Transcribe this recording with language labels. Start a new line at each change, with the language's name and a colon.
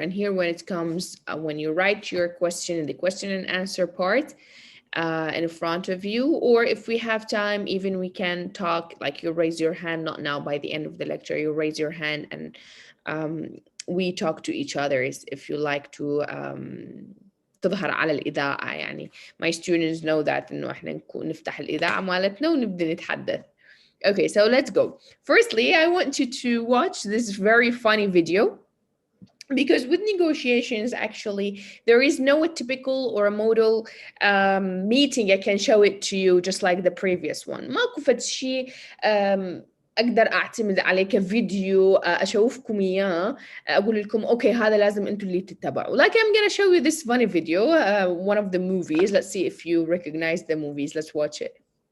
English: And here when it comes, when you write your question in the question and answer part in front of you, or if we have time, even we can talk, like you raise your hand, not now, by the end of the lecture, you raise your hand and we talk to each other if you like to
Arabic: تظهر على الإذاعة يعني.
English: My students know that
Arabic: إنه إحنا نفتح الإذاعة مالتنا ونبدأ نتحدث.
English: Okay, so let's go. Firstly, I want you to watch this very funny video, because with negotiations, actually, there is no typical or a model meeting I can show it to you just like the previous one.
Arabic: ماكو فد شيء أقدر أعتمد عليه كفيديو أشوفكم إياه أقول لكم أوكي هذا لازم أنتوا اللي تتبعوا.
English: Like I'm gonna show you this funny video, one of the movies. Let's see if you recognize the movies. Let's watch it.